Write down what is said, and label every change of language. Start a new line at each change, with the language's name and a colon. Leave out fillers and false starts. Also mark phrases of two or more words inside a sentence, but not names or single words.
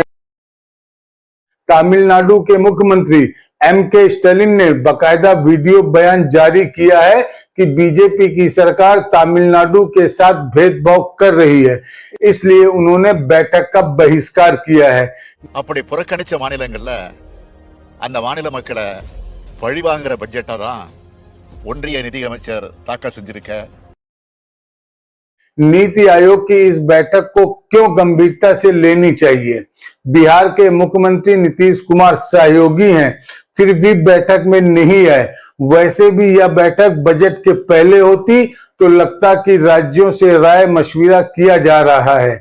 Hindi: तमिलनाडु के मुख्यमंत्री M.K. स्टालिन ने बकायदा वीडियो बयान जारी किया है कि बीजेपी की सरकार तमिलनाडु के साथ भेदभाव कर रही है, इसलिए उन्होंने बैठक का बहिष्कार किया है।
Tamil: அப்படி புறக்கணிச்ச மாநிலங்கள்ல அந்த மாநில மக்களை பழிவாங்குற பட்ஜெட்டா தான் ஒன்றிய நிதியமைச்சர் தாக்கல் செஞ்சிருக்க।
Hindi: नीति आयोग की इस बैठक को क्यों गंभीरता से लेनी चाहिए? बिहार के मुख्यमंत्री नीतीश कुमार सहयोगी हैं, फिर भी बैठक में नहीं आए। वैसे भी यह बैठक बजट के पहले होती तो लगता कि राज्यों से राय मशविरा किया जा रहा है।